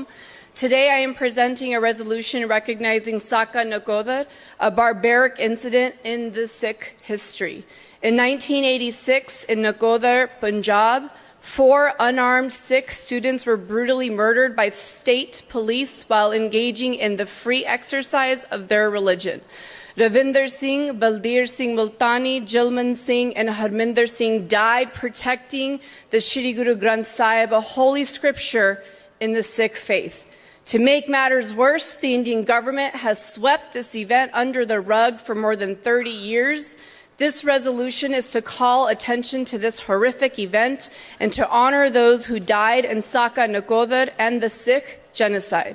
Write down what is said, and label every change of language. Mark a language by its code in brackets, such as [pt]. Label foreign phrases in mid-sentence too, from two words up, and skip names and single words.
[en] Today I am presenting a resolution recognizing Saka Nakoder, a barbaric incident in the Sikh history. In 1986 in Nakoder, Punjab, 4 unarmed Sikh students were brutally murdered by state police while engaging in the free exercise of their religion. Ravinder Singh, Baldeer Singh Multani, Jilman Singh, and Harminder Singh died protecting the Shri Guru Granth Sahib, a holy scripture in the Sikh faith. To make matters worse, the Indian government has swept this event under the rug for more than 30 years. This resolution is to call attention to this horrific event and to honor those who died in Saka Nakoder and the Sikh genocide.